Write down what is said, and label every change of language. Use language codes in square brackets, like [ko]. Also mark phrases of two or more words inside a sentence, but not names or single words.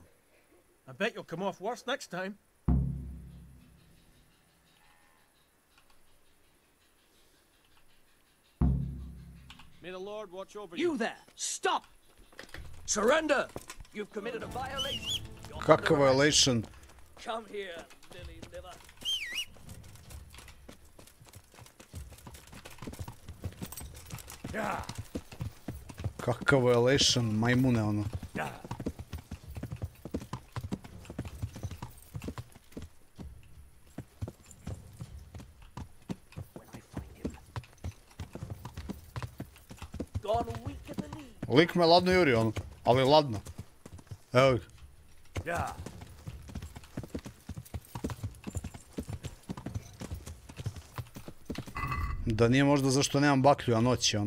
[en] I bet you'll come off worse next time. May the Lord watch over you. You there! Stop! Surrender! You've committed a violation. [sr] Kakav violation? [en] Come here, Lily Liver. Yeah. [sr] Kakav violation, majmune ono. [en] Yeah. Gone weak at the knee. [sr] Lik me ladno juri ono, ali ladno. Evo ga. [en] Yeah. [sr] Da nije možda zašto nemam baklju, a noć je ono.